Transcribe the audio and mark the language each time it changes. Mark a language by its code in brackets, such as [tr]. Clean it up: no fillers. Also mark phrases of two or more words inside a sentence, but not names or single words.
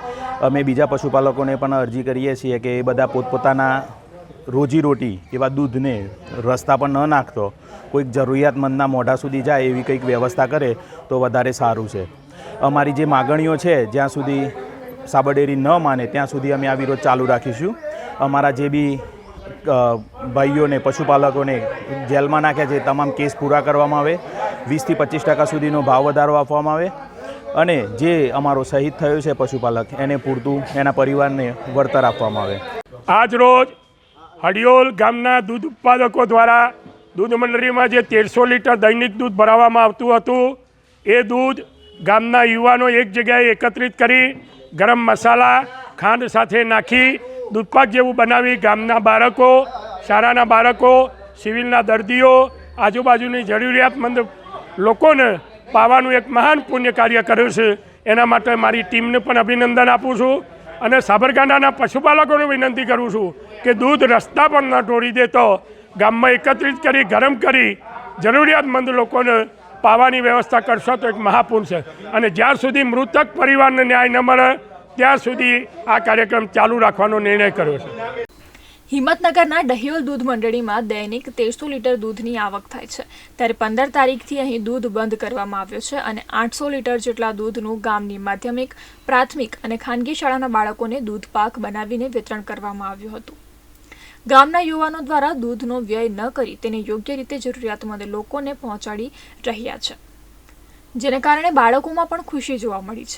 [gu] અમે બીજા પશુપાલકોને પણ અરજી કરીએ છીએ કે એ બધા પોતપોતાના રોજીરોટી એવા દૂધને રસ્તા પર ન નાખતો કોઈક જરૂરિયાતમંદના મોઢા સુધી જાય એવી કંઈક વ્યવસ્થા કરે તો વધારે સારૂં છે। અમારી જે માગણીઓ છે જ્યાં સુધી સાબર ડેરી ન માને ત્યાં સુધી અમે આ વિરોધ ચાલૂ રાખીશું। અમારા જે બી ભાઈઓને પશુપાલકોને જેલમાં નાખ્યા છે તમામ કેસ પૂરા કરવામાં આવે, 20 થી 25% સુધીનો ભાવ વધારો આપવામાં આવે અને જે અમારો શહીદ થયો છે પશુપાલક એને પૂરતું એના પરિવારને વળતર આપવામાં આવે। આજ રોજ હડિયોલ ગામના દૂધ ઉત્પાદકોં દ્વારા દૂધ મંડળીમાં જે 1300 લીટર દૈનિક દૂધ ભરાવામાં આવતું હતું એ દૂધ ગામના યુવાનો એક જગ્યાએ એકત્રિત કરી ગરમ મસાલા ખાંડ સાથે નાખી દૂધપાક જેવું બનાવી ગામના બાળકો, શાળાના બાળકો, સિવિલના દર્દીઓ, આજૂબાજૂની જરૂરિયાતમંદ લોકોને પાવાનું એક મહાન પુણ્ય કાર્ય કર્યું છે। એના માટે મારી ટીમને પણ અભિનંદન આપૂં છું અને સાબરકાંઠાના પશુપાલકોને વિનંતી કરૂં છું કે દૂધ રસ્તા પર ન ઢોળી દેતો ગામમાં એકત્રિત કરી ગરમ કરી જરૂરિયાતમંદ લોકોને પાવાની વ્યવસ્થા કરશો તો એક મહાપુણ્ય છે અને જ્યાર સુધી મૃતક પરિવારને ન્યાય ન મળે ત્યાર સુધી આ કાર્યક્રમ ચાલૂ રાખવાનો નિર્ણય કર્યો છે। હિમ્મતનગરના ડહિયોલ દૂધ મંડળીમાં દૈનિક 1300 લીટર દૂધની આવક થાય છે, ત્યારે 15 તારીખથી અહીં દૂધ બંધ કરવામાં આવ્યો છે અને 800 લીટર જેટલા દૂધનું ગામની માધ્યમિક, પ્રાથમિક અને ખાનગી શાળાના બાળકોને દૂધ પાક બનાવીને વિતરણ કરવામાં આવ્યું હતું। ગામના યુવાનો દ્વારા દૂધનો વ્યય ન કરી તેને યોગ્ય રીતે જરૂરિયાતમંદ લોકોને પહોંચાડી રહ્યા છે, જેને કારણે બાળકોમાં પણ ખુશી જોવા મળી છે।